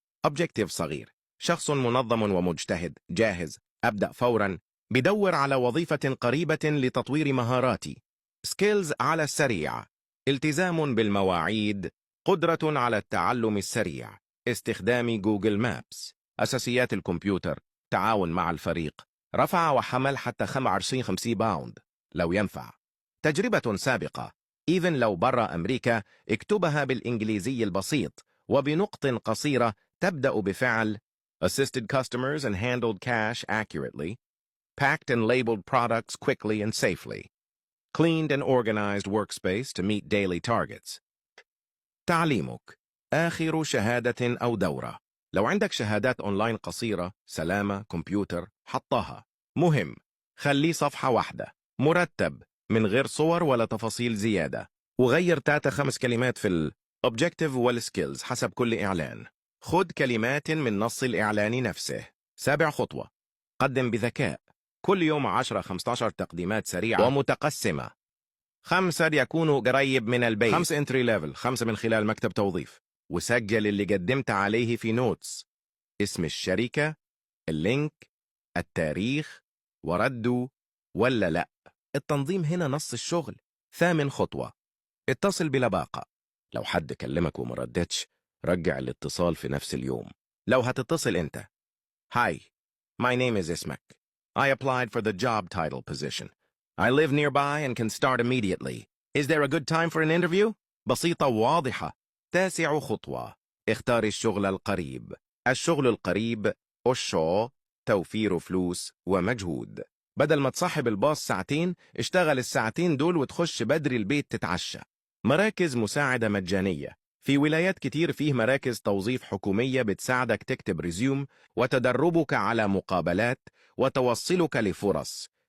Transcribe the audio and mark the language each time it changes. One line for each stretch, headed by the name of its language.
Arabic: أوبجكتيف صغير: شخص منظم ومجتهد، جاهز، أبدأ فورا، بدور على وظيفة قريبة لتطوير مهاراتي. سكيلز على السريع: التزام بالمواعيد، قدرة على التعلم السريع، استخدام جوجل مابس، أساسيات الكمبيوتر، تعاون مع الفريق، رفع وحمل حتى 55 باوند لو ينفع. تجربة سابقة، إذن لو برا أمريكا، اكتبها بالإنجليزي البسيط وبنقط قصيرة تبدأ بفعل
English: assisted customers and handled cash accurately, packed and labeled products quickly and safely, cleaned and organized workspace to meet daily targets.
Arabic: تعليمك: آخر شهادة أو دورة. لو عندك شهادات أونلاين قصيرة، سلامة، كمبيوتر، حطها. مهم، خليه صفحة واحدة، مرتب، من غير صور ولا تفاصيل زيادة. وغير 3 5 كلمات في الأوبجكتيف والسكيلز حسب كل إعلان. خد كلمات من نص الإعلان نفسه. سابع خطوة: قدم بذكاء. كل يوم 10 15 تقديمات سريعة ومتقسمة. 5 يكونوا قريب من البيت. 5 انتري ليفل، 5 من خلال مكتب توظيف. وسجل اللي قدمت عليه في نوتس، اسم الشركة، اللينك، التاريخ، وردوا ولا لا. التنظيم هنا نص الشغل. 8 خطوة، اتصل بلباقة. لو حد كلمك وما ردتش، رجع الاتصال في نفس اليوم. لو هتتصل انت:
English: Hi, my name is Ismak. I applied for the job title position. I live nearby and can start immediately. Is there a good time for an interview?
Arabic: بسيطة وواضحة. 9 خطوة، اختار الشغل القريب. الشغل القريب الشو توفير فلوس ومجهود. بدل ما تصاحب الباص ساعتين، اشتغل الساعتين دول وتخش بدري البيت تتعشى. مراكز مساعدة مجانية. في ولايات كتير فيه مراكز توظيف حكومية بتساعدك تكتب ريزيوم، وتدربك على مقابلات، وتوصلك لفرص.